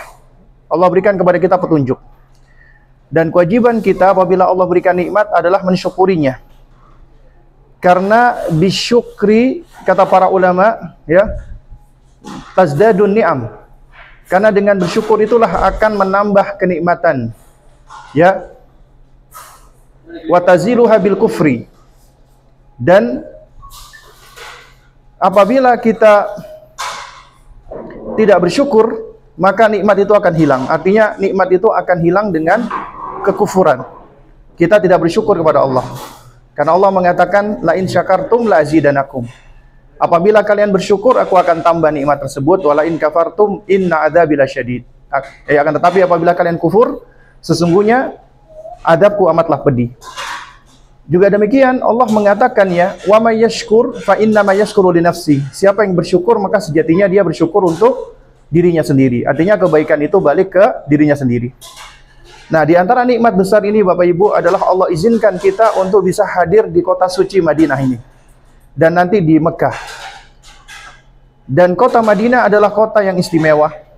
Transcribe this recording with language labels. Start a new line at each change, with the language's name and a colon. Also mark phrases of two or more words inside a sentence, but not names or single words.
Indonesian: Allah berikan kepada kita petunjuk. Dan kewajiban kita apabila Allah berikan nikmat adalah mensyukurinya. Karena bisyukri, kata para ulama, ya,
Arabic: تزدادون نعم.
Indonesian: Karena dengan bersyukur itulah akan menambah kenikmatan.
Arabic: Ya. وتزيلها بالكفر.
Indonesian: Dan apabila kita tidak bersyukur, maka nikmat itu akan hilang. Artinya nikmat itu akan hilang dengan kekufuran. Kita tidak bersyukur kepada Allah. Karena Allah mengatakan
Arabic: لئن شكرتم لأزيدنكم.
Indonesian: Apabila kalian bersyukur, aku akan tambah nikmat tersebut.
Arabic: ولئن كفرتم إن عذابي لشديد.
Indonesian: Akan tetapi apabila kalian kufur, sesungguhnya adabku amatlah pedih. Juga demikian Allah mengatakan ya,
Arabic: ومن يشكر فإنما يشكر لنفسه.
Indonesian: Siapa yang bersyukur maka sejatinya dia bersyukur untuk dirinya sendiri. Artinya kebaikan itu balik ke dirinya sendiri. Nah, di antara nikmat besar ini Bapak Ibu adalah Allah izinkan kita untuk bisa hadir di kota suci Madinah ini. Dan nanti di Mekah. Dan kota Madinah adalah kota yang istimewa.